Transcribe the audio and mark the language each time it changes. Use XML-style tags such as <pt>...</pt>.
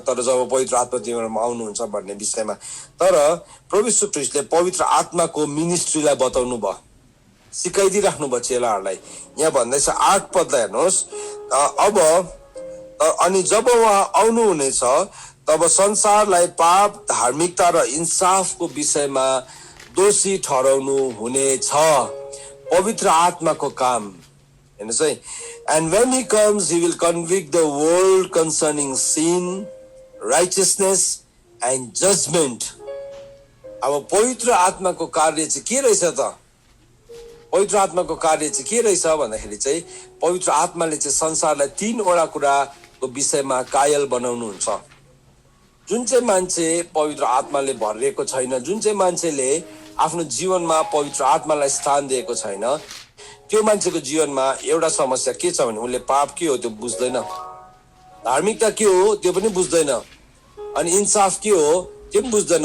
<ne>तर जब पवित्र आत्मा तिमीहरूमा आउनुहुन्छ भन्ने विषयमा, तर प्रभु यीशु ख्रीष्टले पवित्र आत्माको मिनिस्ट्रीलाई बताउनु भयो, सिकाइदिइराख्नु भयो चेलाहरूलाई। यहाँ भन्दैछ 8 पदलाई हेर्नुहोस्, अब अनि जब उहाँ आउनुहुनेछ तब संसारलाई पाप, धार्मिकता र इन्साफको विषयमा दोषी ठहराउनु हुनेछ। पवित्र आत्माको काम हेर्नुहोस् है।</ne> <en>And when he comes, he will convict the world concerning sin, righteousness and judgment.</en> <ne>अब पवित्र आत्माको कार्य चाहिँ के रहेछ त? पवित्र आत्माको कार्य चाहिँ के रहेछ भन्दाखेरि चाहिँ पवित्र आत्माले चाहिँ संसारलाई 3वटा कुराको विषयमा कायल बनाउनुहुन्छ। जुन चाहिँ मान्छे पवित्र आत्माले भरिएको छैन, जुन चाहिँ मान्छेले आफ्नो जीवनमा पवित्र आत्मालाई स्थान दिएको छैन, त्यो मान्छेको जीवनमा एउटा समस्या के छ भने उसले पाप के हो त्यो बुझ्दैन, धार्मिकता के हो त्यो पनि बुझ्दैन अनि इन्साफ के हो त्यो पनि बुझ्दैन।</ne>